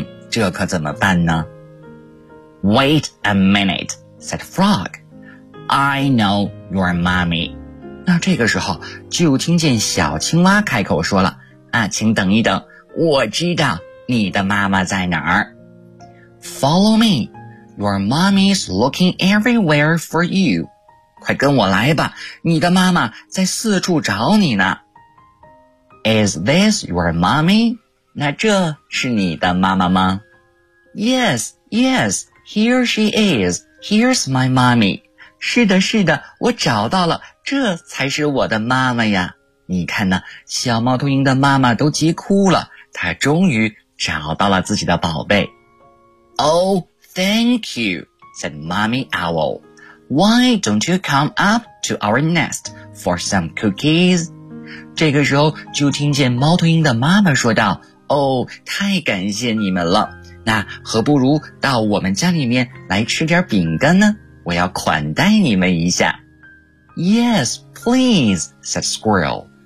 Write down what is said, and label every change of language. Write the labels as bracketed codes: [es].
[zh] 这可怎么办呢？ [en] Wait a minute, said Frog. I know your mommy. [zh] 那这个时候就听见小青蛙开口说了，请等一等，我知道你的妈妈在哪儿。 [en] Follow me, your mommy's looking everywhere for you. [zh] 快跟我来吧，你的妈妈在四处找你呢。 [en] Is this your mommy? [zh] 那这是你的妈妈吗？ [en] Yes, yes, here she is. Here's my mommy. [zh] 是的，是的，我找到了，这才是我的妈妈呀。你看呢，小猫头鹰的妈妈都急哭了，她终于找到了自己的宝贝。 [en] Oh, thank you, said Mommy Owl. Why don't you come up to our nest for some cookies? [zh] 这个时候就听见猫头鹰的妈妈说道，哦，太感谢你们了，那何不如到我们家里面来吃点饼干呢？我要款待你们一下。 [en] Yes, please, said Squirrel.